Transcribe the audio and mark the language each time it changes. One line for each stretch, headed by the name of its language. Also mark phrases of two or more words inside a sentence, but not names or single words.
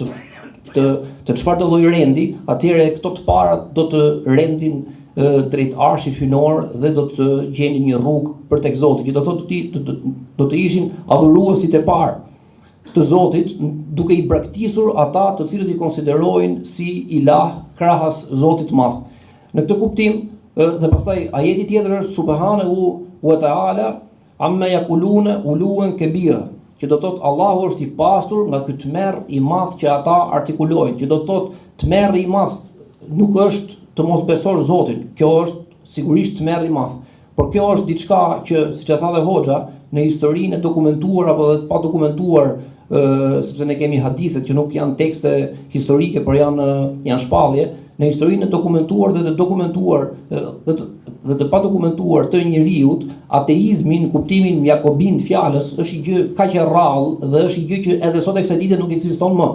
Albanian: të çfarë do lloj rendi, atëre këto të parat do të rendin drejt arshit hynor dhe do të gjenin një rrugë për tek Zoti, që do të ishin adhuruesit e parë të Zotit, duke i braktisur ata të cilët i konsiderojnë si ilah krahas Zotit të Madh. Në këtë kuptim, dhe pastaj ajeti tjetër është
Arabic: سبحانه وتعالى عما يقولون علوا كبيرا,
Albanian: që do të thotë Allahu është i pastur nga ky tmerr i madh që ata artikulojnë, që do të thotë tmerri i madh nuk është të mos besosh Zotin, kjo është sigurisht tmerr i madh, por kjo është diçka që, siç e tha dhe Hoxha, në historinë e dokumentuar apo dhe pa dokumentuar, sepse ne kemi hadithet që nuk janë tekste historike, por janë shpallje, në historinë e dokumentuar dhe të dokumentuar dhe të pa dokumentuar të njeriut, ateizmi në kuptimin jakobin të fjalës është një gjë kaq e rrallë dhe është një gjë që edhe sot e kësaj dite nuk ekziston më.